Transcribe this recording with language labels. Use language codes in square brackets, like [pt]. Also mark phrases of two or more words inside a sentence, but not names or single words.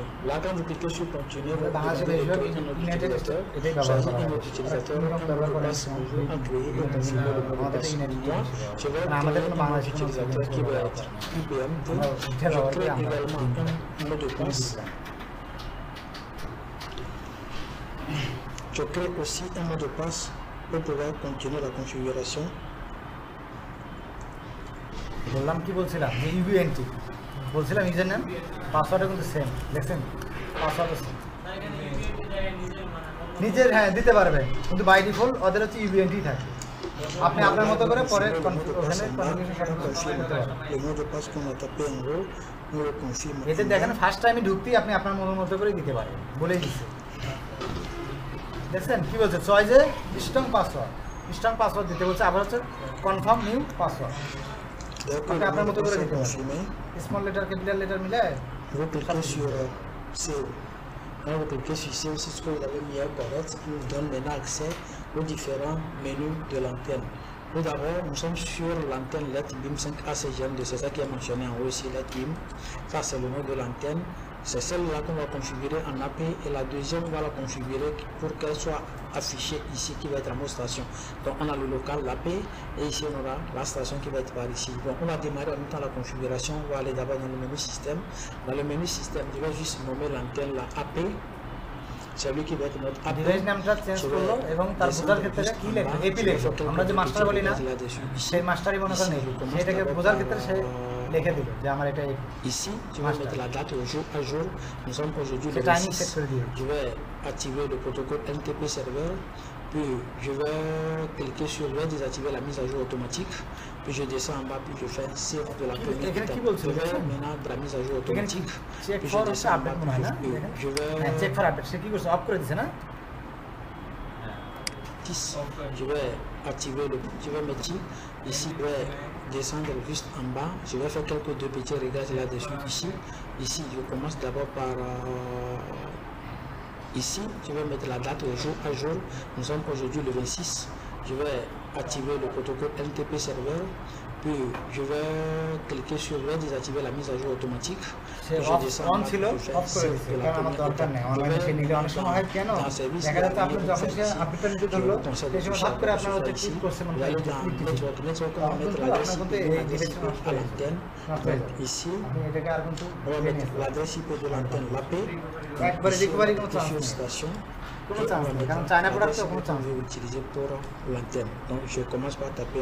[fr] Là, quand vous cliquez sur continuer, vous demandez de créer un autre utilisateur, choisir un autre utilisateur, un mot de passe bonjour, en créer et configurer le mot de passe. Moi, je vais créer un autre utilisateur qui va être IBM. Je crée également un mot de passe. Je crée aussi un mot de passe pour pouvoir continuer la configuration. [bn] বললাম কি বলছিলাম যে ইউএনটি বলছিলাম [en] user name [bn] পাসওয়ার্ডটা কিন্তু সেম, দেখছেন পাসওয়ার্ড সেম নিজের হ্যাঁ দিতে পারবে, কিন্তু [en] by default [bn] ওদের হচ্ছে ইউএনটি থাকে। আপনি আপনার মতো করে পরে [fr] Le mot de passe qu'on a tapé en haut, nous le confirme. [bn] এতে দেখেন ফার্স্ট টাইমে ঢুকতেই আপনি আপনার মতো করে দিতে পারেন, বলেই দিচ্ছে। দেখছেন কি বলছে, চয়েসে [en] strong password [bn] দিতে বলছে, আবার হচ্ছে [en] confirm new password. [bn] আপনি আপনার মতো করে দিতে পারেন, [en] small letter capital letter [bn] মিলে। [fr] Vous cliquez sur CO. Quand vous cliquez sur CO, c'est ce que vous avez mis à correct, qui vous donne maintenant accès aux différents menus de l'antenne. Tout d'abord, nous sommes sur l'antenne LED BIM 5 ACGM2, c'est ça qui est mentionné en haut ici, LED BIM. Ça, c'est le nom de l'antenne. C'est celle-là qu'on va configurer en AP et la deuxième, on va la configurer pour qu'elle soit affichée ici, qui va être en mode station. Donc, on a le local, l'AP, et ici, on aura la station qui va être par ici. Donc, on va démarrer en même temps la configuration. On va aller d'abord dans le menu système. Dans le menu système, je vais juste nommer l'antenne, la AP. C'est lui qui va être notre AP. [bn] ডিভাইস নামটা চেঞ্জ করলো এবং তার বোঝার ক্ষেত্রে কি লেখা এপি লেখা আমরা যে মাস্টার বলি না সেই মাস্টারই মনে করেন সেটাকে বোঝার ক্ষেত্রে সে লিখে দিল যে আমার এটা [fr] ici tu vas mettre la date au jour à jour. Nous sommes aujourd'hui le c'est timing 26. [bn] set করে দিও [fr] Je vais activer le protocole NTP serveur, puis je vais cliquer sur, je vais désactiver la mise à jour automatique, puis je descends en bas, puis je fais save de la première [bn] এখানে [fr] étape. [bn] কি বলছো [fr] Je vais maintenant de la mise à jour [bn] এখানে কি [fr] automatique, [bn] চেক [fr] puis [bn] ফর [fr] je descends en [bn] আপডেট [fr] bas, [bn] মনে হয় না [fr] puis [bn] দেখেন [fr] je [bn] হ্যাঁ চেক [fr] vais [en] for update [bn] সে কি করছে অফ করে দিছে না [fr] 10. Je vais activer le, je vais mettre ici, je vais descendre juste en bas, je vais faire quelques deux petits réglages là-dessus ici. Ici, je commence d'abord par ici, je vais mettre la date au jour à jour. Nous sommes aujourd'hui le 26. Je vais activer le protocole NTP serveur, puis je vais cliquer sur, je vais désactiver la mise à jour automatique. [bn] সে [fr] Puis je [bn] অফ [fr] descends [bn] অন [fr] en bas, [bn] ছিল [fr] je fais [bn] অফ করে [fr] save [bn] দিছে [fr] de la [bn] কারণ আমার [fr] première [bn] দরকার নেই [fr] étape. [bn] অনলাইনে সে নিলে অনেক সময় হয় কেন দেখা যাচ্ছে আপনি যখন সে আপডেটটা নিতে ধরলো সেই সময় হঠাৎ করে আপনার হচ্ছে ক্লিক করছে মনে হয় [fr] Network, on va mettre l'adresse IP à l'antenne. Donc ici, [bn] আপনি এটাকে আর কিন্তু [fr] on va mettre l'adresse IP de l'antenne, l'AP. [bn] একবারে রিকভারি কোনো চান্স [fr] Sur [bn] নেই [fr] station. [bn] কোনো চান্স নেই কারণ চায়না প্রোডাক্ট তো কোনো চান্স [fr] Je vais utiliser pour l'antenne. Donc je commence par taper